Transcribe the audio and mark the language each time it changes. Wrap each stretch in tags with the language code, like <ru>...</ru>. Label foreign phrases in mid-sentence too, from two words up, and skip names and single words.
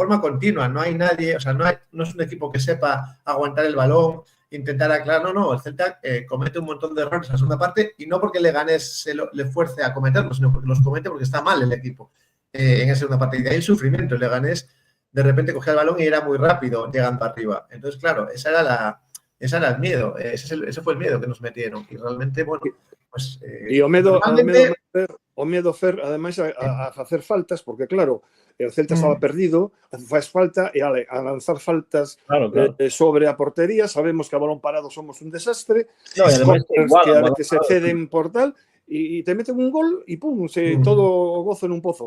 <es>No hay nadie, o sea, no es un equipo que sepa aguantar el balón, intentar aclarar, no, el Celta comete un montón de errores en la segunda parte y no porque Leganés le fuerce a cometerlos, sino porque los comete porque está mal el equipo en esa segunda parte. Y de ahí el sufrimiento. El Leganés de repente cogía el balón y era muy rápido llegando arriba. Entonces, claro, ese era el miedo, ese fue el miedo que nos metieron. Y realmente, bueno, pues...</es> <gl>E o medo, Fer, ademais, a facer faltas, porque claro, o Celta estaba perdido, faz falta, e a lanzar faltas sobre a portería, sabemos que a balón parado somos un desastre,</gl> <es>no, además,</es> <gl>que se ceden por tal, e te meten un gol e pum, todo o gozo nun pozo.</gl>